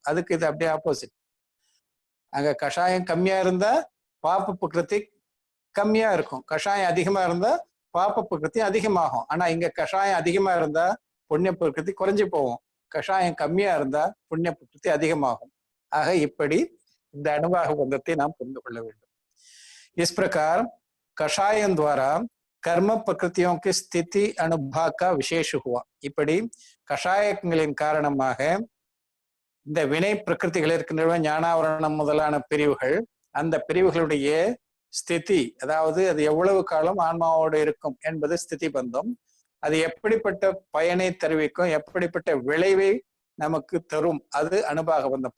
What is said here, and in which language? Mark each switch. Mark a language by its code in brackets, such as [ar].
[ta] அதுக்கு இது அப்படியே ஆப்போசிட். அங்க கஷாயம் கம்மியா இருந்தா பாப பிரகிருதி கம்மியா இருக்கும், கஷாயம் அதிகமா இருந்தா பாப பிரகிருதி அதிகமாகும். ஆனா இங்க கஷாயம் அதிகமா இருந்தா புண்ணிய பிரகிருதி குறைஞ்சு போகும், கஷாயம் கம்மியா இருந்தா புண்ணிய பிரகிருதி அதிகமாகும். ஆக இப்படி இந்த அனுபாக பந்தத்தை நாம் புரிந்து கொள்ள வேண்டும். [hi] इस प्रकार कषायम द्वारा कर्म प्रकृतियों की स्थिति अनुभाग का विशेष हुआ. [ta] இப்படி கஷாயங்களின் காரணமாக இந்த வினை பிரகிருதிகள் இருக்கின்றன, ஞானாவரணம் முதலான பிரிவுகள், அந்த பிரிவுகளுடைய ஸ்திதி, அதாவது அது எவ்வளவு காலம் ஆன்மாவோடு இருக்கும் என்பது ஸ்திதி பந்தம். அது எப்படிப்பட்ட பயனை தெரிவிக்கும், எப்படிப்பட்ட விளைவை நமக்கு தரும், அது அனுபாக பந்தம்.